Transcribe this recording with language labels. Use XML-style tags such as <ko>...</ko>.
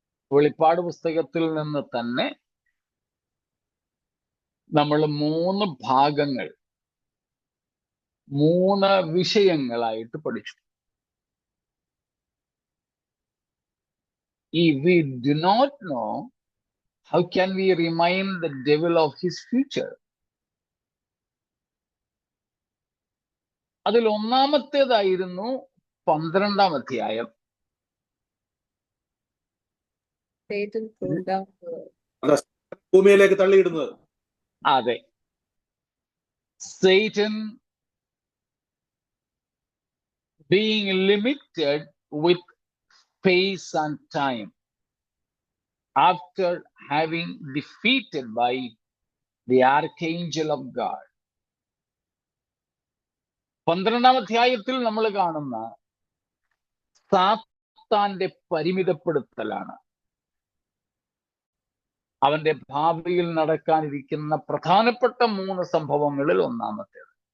<ml>വെളിപ്പാട് പുസ്തകത്തിൽ നിന്ന് തന്നെ നമ്മൾ 3 ഭാഗങ്ങൾ 3 വിഷയങ്ങളായിട്ട് പഠിച്ചു.</ml> <en>If we do not know, how can we remind the devil of his future?</en> <ml>അതിൽ ഒന്നാമത്തേതായിരുന്നു 12-ാം അധ്യായം.</ml> <en>Satan pulled down</en> <ml>ഭൂമിയിലേക്ക് തള്ളിയിടുന്നത്.</ml> <en>അതെ, Satan being limited with space and time after having defeated by the archangel of God.</en> <ml>12-ാം അധ്യായത്തിൽ നമ്മൾ കാണുന്ന സാത്താന്റെ പരിമിതപ്പെടുത്തലാണ്. അവന്റെ ഭാവിയിൽ നടക്കാനിരിക്കുന്ന പ്രധാനപ്പെട്ട 3 സംഭവങ്ങളിൽ ഒന്നാമത്തേത്.</ml>